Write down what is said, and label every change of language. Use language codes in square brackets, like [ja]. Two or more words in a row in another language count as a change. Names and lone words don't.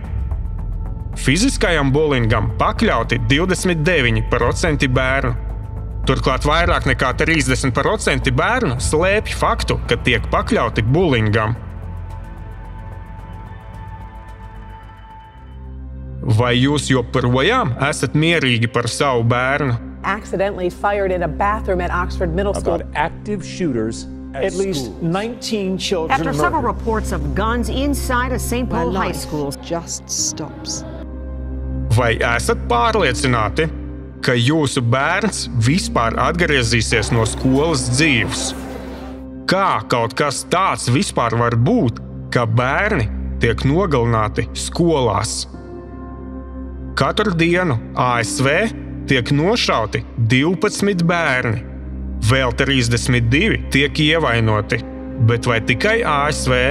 [lv] Fiziskajam bulingam pakļauti 29% bērnu. Turklāt vairāk nekā 30% bērnu slēpj faktu, ka tiek pakļauti bulingam. Vai jūs joprojām esat mierīgi par savu bērnu? [en] Accidentally fired in a bathroom at Oxford Middle School. About active shooters At least 19 children After several murdered. reports of guns inside a St. Paul high school. Just stops. [lv] Vai esat pārliecināti, ka jūsu bērns vispār atgriezīsies no skolas dzīves? Kā kaut kas tāds vispār var būt, ka bērni tiek nogalināti skolās? Katru dienu ASV tiek nošauti 12 bērni, vēl 32 tiek ievainoti, bet vai tikai ASV?